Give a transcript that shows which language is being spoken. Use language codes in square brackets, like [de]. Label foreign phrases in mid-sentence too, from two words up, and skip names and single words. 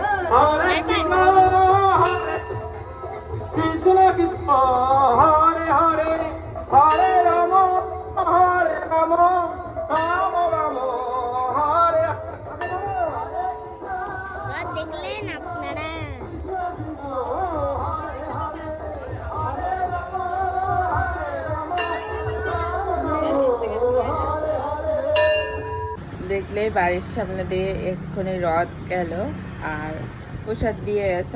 [sa] Hare Krishna, Krishna Krishna, Hare Hare, Hare Rama, Hare Rama, Rama Rama, Hare [bn] রথ দেখলেন আপনারা? দেখলে বাড়ির সামনে দিয়ে এক্ষুনি রথ গেল আর প্রসাদ দিয়ে গেছে।